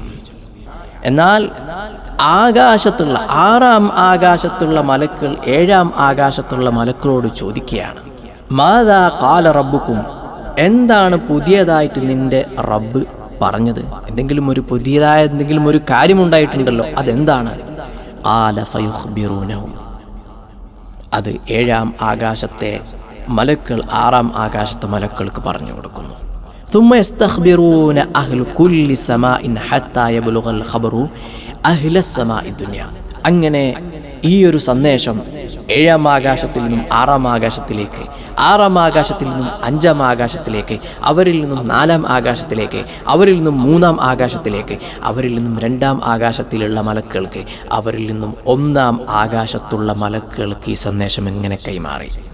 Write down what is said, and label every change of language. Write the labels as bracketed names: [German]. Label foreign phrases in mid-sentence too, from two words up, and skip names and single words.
[Malayalam] എന്നാൽ ആകാശത്തുള്ള ആറാം ആകാശത്തുള്ള മലക്കുകൾ ഏഴാം ആകാശത്തുള്ള മലക്കുകളോട് ചോദിക്കുകയാണ്, [Arabic] ماذا قال ربكم, [Malayalam] എന്താണ് പുതിയതായിട്ട് നിന്റെ റബ്ബ് പറഞ്ഞത്? പുതിയതായ എന്തെങ്കിലും ഒരു കാര്യമുണ്ടായിട്ടുണ്ടല്ലോ, അതെന്താണ്? [Arabic] قال فيخبرونهم, [Malayalam] അത് ഏഴാം ആകാശത്തെ മലക്കുകൾ ആറാം ആകാശത്തെ മലക്കുകൾക്ക് പറഞ്ഞു കൊടുക്കുന്നു. [Arabic] ثم يستخبرون أهل كل سماء حتى يبلغ الخبر أهل السماء الدنيا. [Malayalam] അങ്ങനെ ഈ ഒരു സന്ദേശം ഏഴാം ആകാശത്തിൽ നിന്നും ആറാം ആകാശത്തിലേക്ക്, ആറാം ആകാശത്തിൽ നിന്നും അഞ്ചാം ആകാശത്തിലേക്ക്, അവരിൽ നിന്നും നാലാം ആകാശത്തിലേക്ക്, അവരിൽ നിന്നും മൂന്നാം ആകാശത്തിലേക്ക്, അവരിൽ നിന്നും രണ്ടാം ആകാശത്തിലുള്ള മലക്കുകൾക്ക്, അവരിൽ നിന്നും ഒന്നാം ആകാശത്തുള്ള മലക്കുകൾക്ക് ഈ സന്ദേശം എങ്ങനെ കൈമാറി?